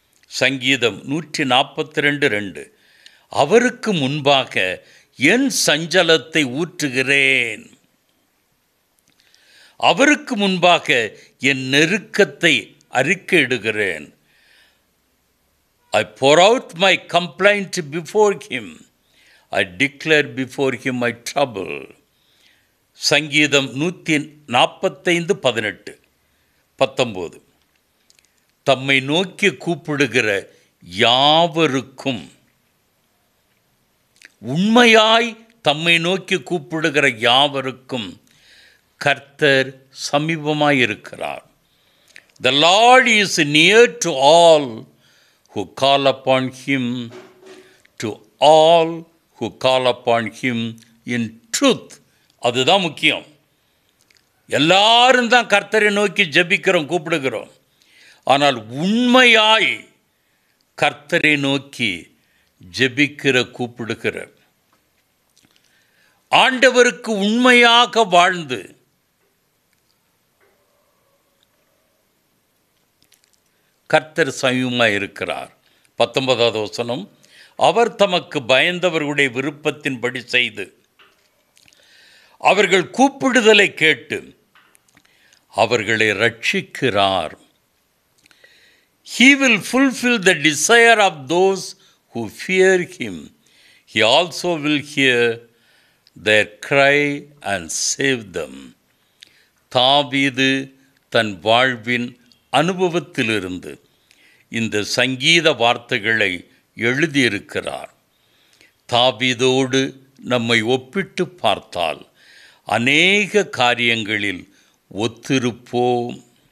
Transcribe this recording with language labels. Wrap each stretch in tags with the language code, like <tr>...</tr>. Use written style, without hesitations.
<ta>சங்கீதம் 142:2. அவருக்கு முன்பாக என் சஞ்சலத்தை ஊற்றுகிறேன், அவருக்கு முன்பாக என் நெருக்கத்தை அறிக்கையிடுகிறேன்.</ta> <en>I pour out my complaint before him. I declare before him my trouble.</en> <ta>சங்கீதம் 145:18-19. தம்மை நோக்கி கூப்பிடுகிற யாவருக்கும், உண்மையாய் தம்மை நோக்கி கூப்பிடுகிற யாவருக்கும் கர்த்தர் சமீபமாயிருக்கிறார்.</ta> <en>The Lord is near to all who call upon him, to all who call upon him in truth.</en> <ta>அதுதான் முக்கியம். எல்லாரும் தான் கர்த்தரை நோக்கி ஜெபிக்கிறோம், கூப்பிடுகிறோம். ஆனால் உண்மையாய் கர்த்தரை நோக்கி ஜெபிக்கிற கூப்பிடுகிற ஆண்டவருக்கு உண்மையாக வாழ்ந்து கர்த்தர் சமீபமாக இருக்கிறார். 19வது வசனம், அவர் தமக்கு பயந்தவர்களுடைய விருப்பத்தின்படி செய்து அவர்கள் கூப்பிடுதலை கேட்டு அவர்களை ரட்சிக்கிறார்.</ta> <en>He will fulfill the desire of those who fear him. He also will hear their cry and save them.</en> <ta>தாவீது தன் வாழ்வின் அனுபவத்திலிருந்து இந்த சங்கீத வார்த்தைகளை எழுதியிருக்கிறார். தாவீதோடு நம்மை ஒப்பிட்டு பார்த்தால் அநேக காரியங்களில் ஒத்திருப்போம்.</ta>